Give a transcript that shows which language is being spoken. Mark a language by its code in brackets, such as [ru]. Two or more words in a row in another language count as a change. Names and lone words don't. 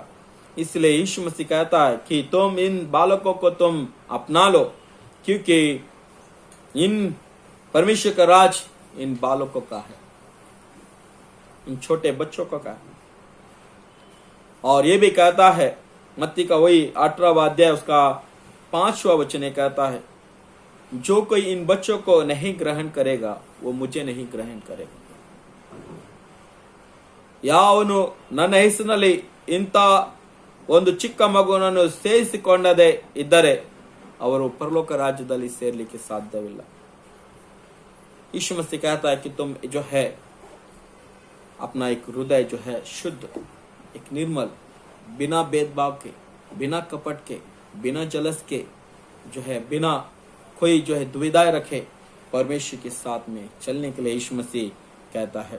[hi] इसलिए यीशु मसीह कहता है कि तुम इन बालकों को तुम अपना लो, क्योंकि इन परमेश्वर का राज इन बालकों का है, इन छोटे बच्चों का है। और ये भी कहता है मत्ती का वही 18वां अध्याय उसका 5वां वचन ये कहता है, जो कोई इन बच्चों को नहीं ग्रहण करेगा वो मुझे नहीं ग्रहण करेगा। [kn] ಯಾವನು ನನ್ನ ಹೆಸರಿನಲ್ಲಿ ಇಂಥ ಒಂದು ಚಿಕ್ಕ ಮಗುವನ್ನು ಸೇರಿಸಿಕೊಂಡದೇ ಇದ್ದರೆ ಅವರು ಪರಲೋಕ ರಾಜ್ಯದಲ್ಲಿ ಸೇರ್ಲಿಕ್ಕೆ ಸಾಧ್ಯವಿಲ್ಲ। [hi] यीशु मसीह कहता है कि तुम जो है अपना एक हृदय जो है शुद्ध, एक निर्मल, बिना भेदभाव के, बिना कपट के, बिना जलस के, जो है बिना कोई जो है दुविधाएं रखे परमेश्वर के साथ में चलने के लिए यीशु मसीह कहता है।